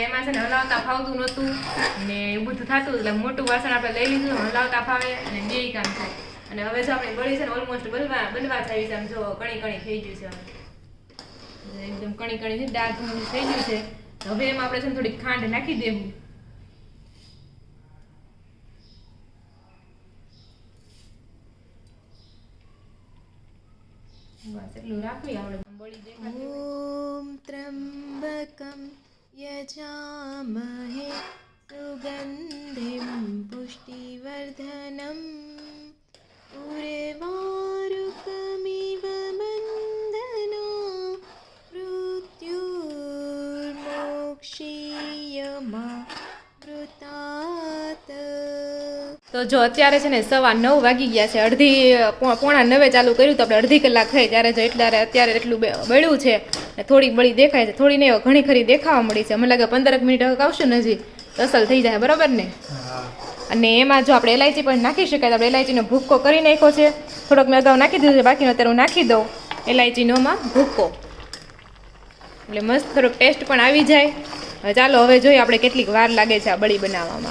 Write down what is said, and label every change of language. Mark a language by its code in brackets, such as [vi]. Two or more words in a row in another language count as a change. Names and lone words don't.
[gu] છે ને હલાવતા ફાવતું નહોતું ને એવું બધું થતું એટલે મોટું વાસણ આપણે લઈ લીધું હલાવતા ફાવે અને બે કામ થાય અને હવે જો આપણે બળી છે ને ઓલમોસ્ટ બનવા જાય છે આમ જો કણી થઈ ગયું છે એકદમ કણી છે ડાર્ક થઈ ગયું છે હવે એમાં આપણે છે ને થોડી ખાંડ નાખી દેવું [sa] ॐ त्र्यम्बकं यजामहे सुगन्धिं पुष्टिवर्धनम् उर्वारुकमिव बन्धनो मृत्युर्मोक्षीयमावृतात् [gu] તો જો અત્યારે છે ને 9:15 વાગી ગયા છે અડધી 8:45 ચાલુ કર્યું તો આપણે અડધી કલાક થઈ ત્યારે જો અત્યારે એટલું બળ્યું છે ને થોડી બળી દેખાય છે થોડી નહીં ઘણી ખરી દેખાવા મળી છે મને લાગે 15 મિનિટ આવશું ને હજી તો અસલ થઈ જાય બરાબર ને અને એમાં જો આપણે ઇલાયચી પણ નાખી શકાય તો આપણે ઇલાયચીનો ભૂક્કો કરી નાખ્યો છે થોડોક મેં અગાઉ નાખી દીધું છે બાકીનો અત્યારે હું નાખી દઉં ઇલાયચીનોમાં ભૂક્કો એટલે મસ્ત થોડોક ટેસ્ટ પણ આવી જાય ચાલો હવે જોઈએ આપણે કેટલીક વાર લાગે છે આ બળી બનાવવામાં.